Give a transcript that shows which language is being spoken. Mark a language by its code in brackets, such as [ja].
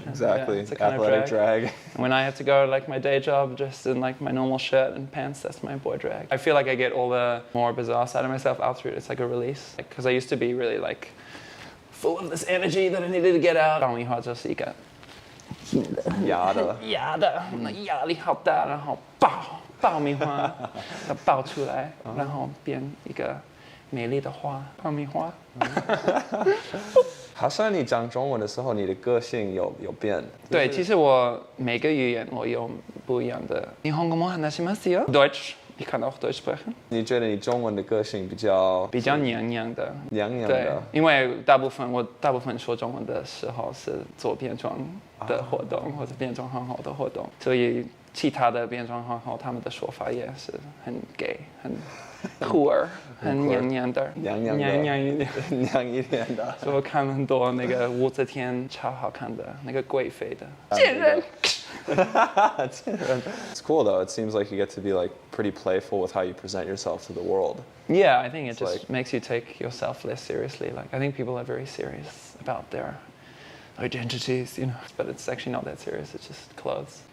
[en] Exactly. It's a kind athletic of drag. drag. When I have to go to like my day job just in like my normal shirt and pants, that's my boy drag. I feel like I get all the more bizarre side of myself out through it. It's like a release. Because I used to be really like full of this energy that I needed to get out. [zh] 爆米花就是一个压的，那压力好大，然后爆米花要爆出来，然后变一个美丽的花，爆米花。好像你讲中文的时候，你的个性有变。对，其实我每个语言我有不一样的。 [ja] 日本語も話しますよ。 [de] Deutsch, ich kann auch Deutsch sprechen. [zh] 你觉得你中文的个性比较娘娘的？娘娘对的，因为大部分说中文的时候是做变装的活动，或者变装皇后的活动，所以其他的变装皇后他们的说法也是很 gay， 很酷儿，很娘娘的，娘一点。娘一点的。所以我看了很多那个武则天超好看的那个贵妃的贱人。 [en] It's cool though. It seems like you get to be like pretty playful with how you present yourself to the world. Yeah, I think it just makes you take yourself less seriously. Like I think people are very serious about their identities, you know, but it's actually not that serious. It's just clothes.